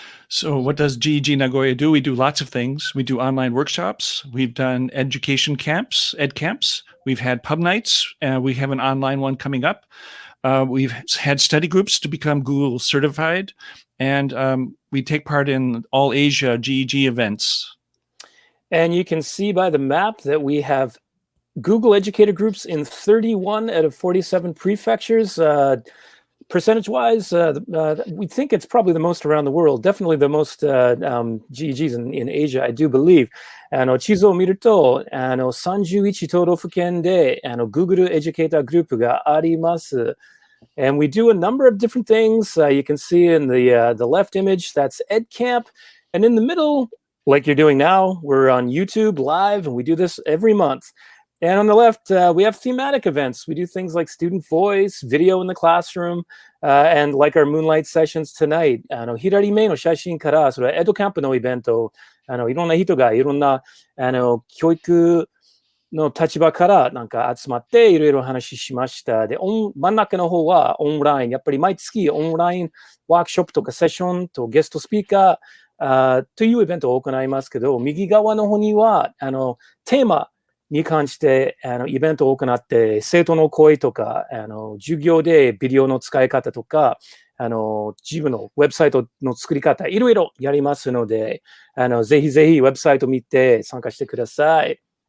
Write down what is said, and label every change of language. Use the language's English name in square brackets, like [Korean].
[English] So what does GEG Nagoya do? We do lots of things. We do online workshops. We've done education camps, ed camps. We've had pub nights. We have an online one coming up. We've had study groups to become Google certified. And we take part in all Asia GEG events. And you can see by the map that we have Google Educator Groups in 31 out of 47 prefectures. Percentage-wise, we think it's probably the most around the world. Definitely the most GEGs in Asia, I do believe. [Japanese] 地図を見ると、31都道府県でGoogle Educator Group があります。 [English] And we do a number of different things. You can see in the left image, that's EdCamp. And in the middle, like you're doing now, we're on YouTube live, and we do this every month. And on the left, we have thematic events. We do things like student voice, video in the classroom, and like our Moonlight Sessions tonight. [Japanese] 左目の写真から、それはエドキャンプのイベント、いろんな人がいろんな教育の立場からなんか集まっていろいろ話しました。で、真ん中の方はオンライン。やっぱり毎月オンラインワークショップとかセッションとゲストスピーカーというイベントを行いますけど、右側の方にはテーマに関してイベントを行って、生徒の声とか授業でビデオの使い方とか自分のウェブサイトの作り方、いろいろやりますので、ぜひぜひウェブサイト見て参加してください。